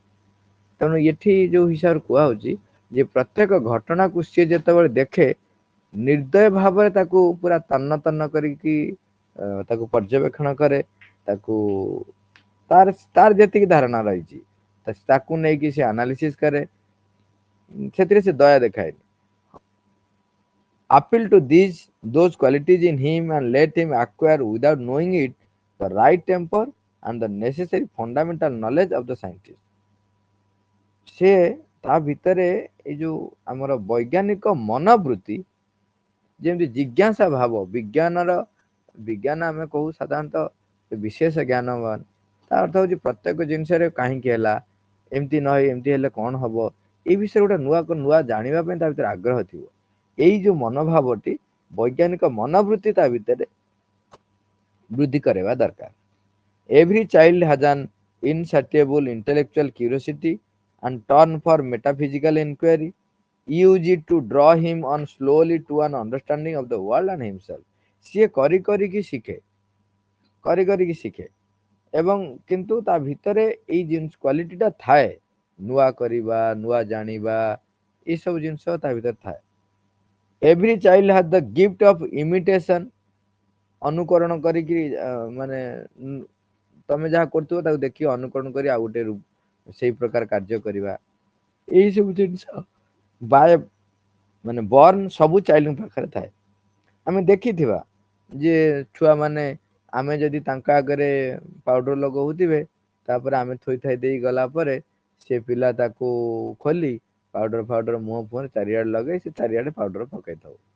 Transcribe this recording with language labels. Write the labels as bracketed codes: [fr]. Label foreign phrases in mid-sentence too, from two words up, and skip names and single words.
[or] ତେଣୁ ଏଠି ଯୋଉ ହିସାବରେ କୁହାହଉଛି ଯେ ପ୍ରତ୍ୟେକ ଘଟଣାକୁ ସିଏ ଯେତେବେଳେ ଦେଖେ, ନିର୍ଦ୍ଦୟ ଭାବରେ ତାକୁ ପୁରା ତନ୍ନ ତନ୍ନ କରିକି ତାକୁ ପର୍ଯ୍ୟବେକ୍ଷଣ କରେ, ତାକୁ ତାର ଯେତିକି ଧାରଣା ରହିଛି ତାକୁ ନେଇକି ସେ ଆନାଲିସିସ୍ କରେ, ସେଥିରେ ସେ ଦୟା ଦେଖାଏନି। [en] appeal to those qualities in him and let him acquire without knowing it the right temper and the necessary fundamental knowledge of the scientist। [or] ସେ ତା ଭିତରେ ଏଇ ଯୋଉ ଆମର ବୈଜ୍ଞାନିକ ମନୋବୃତ୍ତି, ଯେମିତି ଜିଜ୍ଞାସା ଭାବ, ବିଜ୍ଞାନ ଆମେ କହୁ ସାଧାରଣତଃ ବିଶେଷ ଜ୍ଞାନବାନ, ତା ଅର୍ଥ ହଉଛି ପ୍ରତ୍ୟେକ ଜିନିଷରେ କାହିଁକି ହେଲା, ଏମିତି ନହେଇ ଏମିତି ହେଲେ କଣ ହବ, ଏଇ ବିଷୟରେ ଗୋଟେ ନୂଆ ଜାଣିବା ପାଇଁ ତା ଭିତରେ ଆଗ୍ରହ ଥିବ। ଏଇ ଯୋଉ ମନୋଭାବଟି, ବୈଜ୍ଞାନିକ ମନୋବୃତ୍ତି ତା ଭିତରେ ବୃଦ୍ଧି କରିବା ଦରକାର। [en] Every child has an insatiable intellectual curiosity and turn for metaphysical inquiry, use it to draw him on slowly to an understanding of the world and himself। [or] ସିଏ କରି କରିକି ଶିଖେ, କରି କରିକି ଶିଖେ, ଏବଂ କିନ୍ତୁ ତା ଭିତରେ ଏଇ ଜିନିଷ କ୍ୱାଲିଟି ଟା ଥାଏ, ନୂଆ କରିବା, ନୂଆ ଜାଣିବା, ଏଇ ସବୁ ଜିନିଷ ତା ଭିତରେ ଥାଏ। [en] Every child has the gift of imitation। [or] ଅନୁକରଣ କରିକି ମାନେ ତମେ ଯାହା କରୁଥିବ ତାକୁ ଦେଖି ଅନୁକରଣ କରି ଆଉ ଗୋଟେ ସେଇ ପ୍ରକାର କାର୍ଯ୍ୟ କରିବା, ଏଇ ସବୁ ଜିନିଷ ବାୟ ମାନେ ବର୍ନ ସବୁ ଚାଇଲ୍ଡଙ୍କ ପାଖରେ ଥାଏ। ଆମେ ଦେଖିଥିବା ଯେ ଛୁଆ ମାନେ, ଆମେ ଯଦି ତାଙ୍କ ଆଗରେ ପାଉଡର ଲଗଉଥିବେ, ତାପରେ ଆମେ ଥୋଇଥାଇ ଦେଇ ଗଲା ପରେ ସେ ପିଲା ତାକୁ ଖୋଲି ପାଉଡର ଫାଉଡର ମୁହଁ ଫୁହରେ ଚାରିଆଡେ ଲଗେଇ ସେ ଚାରିଆଡେ ପାଉଡର ପକେଇଥାଉ।